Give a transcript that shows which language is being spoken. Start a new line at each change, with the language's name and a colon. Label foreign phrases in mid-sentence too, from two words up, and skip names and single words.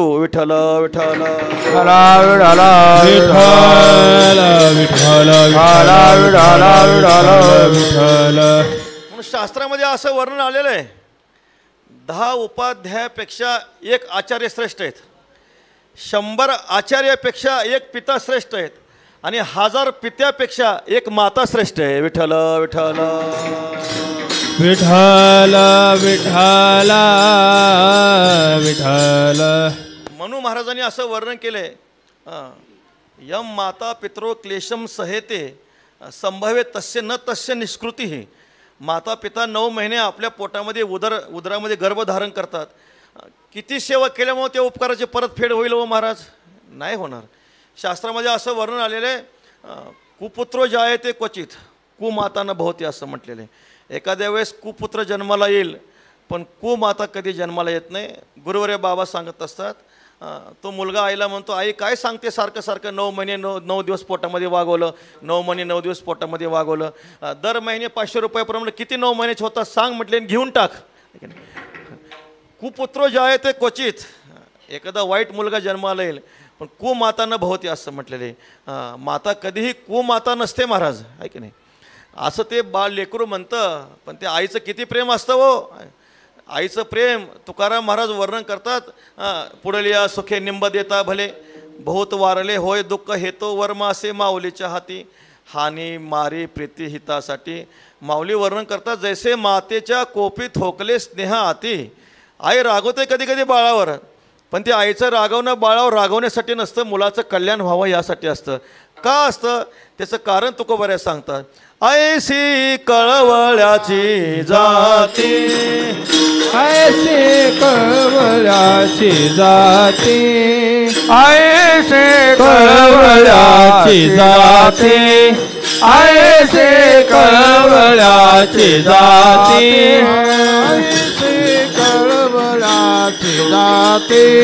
Marathi: विठ्ठल विठ्ठल म्हणून शास्त्रामध्ये असं वर्णन आलेलं आहे, 10 उपाध्यायापेक्षा एक आचार्य श्रेष्ठ आहेत, 100 आचार्यापेक्षा एक पिता श्रेष्ठ आहेत, आणि 1000 पित्यापेक्षा एक माता श्रेष्ठ आहे. विठ्ठल विठ्ठल विठ्ठल विठ्ठल विठ्ठल. मनू महाराजांनी असं वर्णन केले,
Sanskrit: यम माता पितरो क्लेशम सहेते संभवे तस्य न तस्य निष्कृती.
Marathi: माता पिता 9 महिने आपल्या पोटामध्ये उदरामध्ये गर्भधारण करतात. किती सेवा केल्यामुळे त्या उपकाराची परतफेड होईल हो महाराज? नाही होणार. शास्त्रामध्ये असं वर्णन आलेलं आहे,
Sanskrit: कुपुत्रो जायते क्वचित कुमाता न भवती
Marathi: असं म्हटलेलं आहे. एखाद्या वेळेस कुपुत्र जन्माला येईल पण कुमाता कधी जन्माला येत नाही. गुरुवर्य बाबा सांगत असतात, तो मुलगा आईला म्हणतो, आई काय सांगते सारखं सारखं, 9 महिने 9 दिवस पोटामध्ये वागवलं, 9 महिने 9 दिवस पोटामध्ये वागवलं, दर महिने 500 रुपयाप्रमाणे किती 9 महिन्याचे होतात सांग म्हटले, घेऊन टाक.
Sanskrit: कुपुत्रो जायते क्वचित,
Marathi: एखादा वाईट मुलगा जन्माला येईल पण
Sanskrit: कुमाता न भवती
Marathi: असं म्हटलेले. माता कधीही कुमाता नसते महाराज, आहे की नाही. असं ते बाळ लेकरू म्हणतं, पण ते आईचं किती प्रेम असतं हो. आईचं प्रेम तुकाराम महाराज वर्णन करतात, पुढलिया सुखे निंब देता भले, बहुत वारले होय दुःख हेतो वर्मासे माऊलीच्या हाती, हानी मारी प्रीती हितासाठी. माऊली वर्णन करतात, जैसे मातेच्या कोपी थोकले स्नेहा आती. आई रागवते कधी कधी बाळावर, पण ते आईचं रागवणं बाळावर रागवण्यासाठी नसतं, मुलाचं कल्याण व्हावं यासाठी असतं. का असतं त्याचं कारण तुकोबऱ्या सांगतात. ऐसी कळवळ्याची जाती, ऐसे कळवळ्याची जाती, ऐसे कळवळ्याची जाती, ऐसे कळवळ्याची जाती, ऐसे कळवळ्याची जाती,